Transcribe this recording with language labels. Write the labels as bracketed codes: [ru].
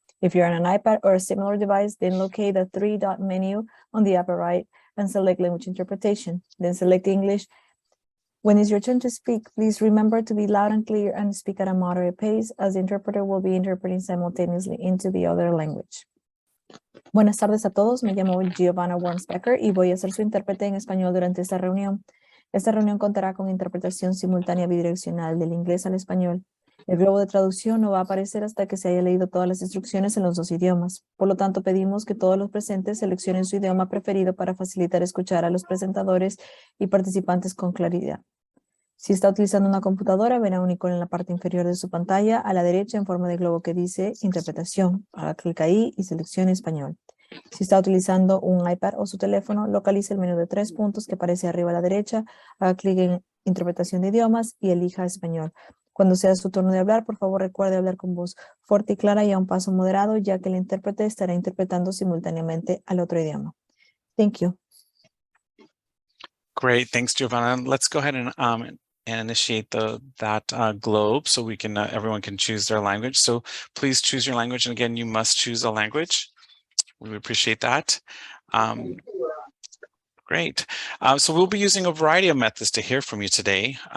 [en] If you're on an iPad or a similar device, then locate the three-dot menu on the upper right and select language interpretation. Then select English. When it's your turn to speak, please remember to be loud and clear and speak at a moderate pace, as the interpreter will be interpreting simultaneously into the other language. [es] Buenas tardes a todos, me llamo Giovanna Wormsbecker y voy a ser su intérprete en español durante esta reunión. Esta reunión contará con interpretación simultánea bidireccional del inglés al español. El globo de traducción no va a aparecer hasta que se haya leído todas las instrucciones en los dos idiomas. Por lo tanto, pedimos que todos los presentes seleccionen su idioma preferido para facilitar escuchar a los presentadores y participantes con claridad. Si está utilizando una computadora, verá un icono en la parte inferior de su pantalla a la derecha en forma de globo que dice Interpretación. Haga clic ahí y seleccione Español. Si está utilizando un iPad o su teléfono, localice el menú de 3 puntos que aparece arriba a la derecha, haga clic en Interpretación de idiomas y elija Español. Cuando sea su turno de hablar, por favor recuerde hablar con voz fuerte y clara y a un paso moderado, ya que el intérprete estará interpretando simultáneamente al otro idioma. [en] Thank you. Great, thanks, Giovanna. Let's go ahead and initiate that globe so we can everyone can choose their language. So please choose your language, and again, you must choose a language. We appreciate that. Great. So we'll be using a variety of methods to hear from you today.